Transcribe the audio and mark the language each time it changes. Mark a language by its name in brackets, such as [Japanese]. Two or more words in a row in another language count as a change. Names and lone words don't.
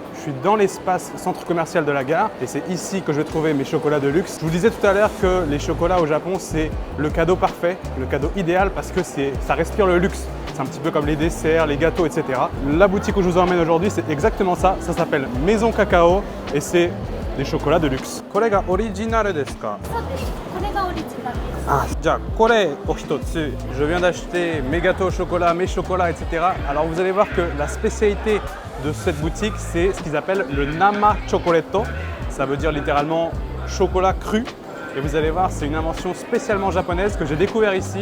[French] Je suis dans l'espace centre commercial de la gare et c'est ici que je vais trouver mes chocolats de luxe. Je vous disais tout à l'heure que les chocolats au Japon, c'est le cadeau parfait, le cadeau idéal parce que ça respire le luxe. C'est un petit peu comme les desserts, les gâteaux, etc. La boutique où je vous emmène aujourd'hui, c'est exactement ça. Ça s'appelle Maison Cacao et c'est des chocolats de luxe. [Japanese] これがオリジナルですか? そうです。これがオリジナルです。 [French] Ah, je viens d'acheter mes gâteaux au chocolat, mes chocolats, etc. Alors vous allez voir que la spécialité de cette boutique, c'est ce qu'ils appellent le Nama Chocolatto. Ça veut dire littéralement chocolat cru. Et vous allez voir, c'est une invention spécialement japonaise que j'ai découvert ici.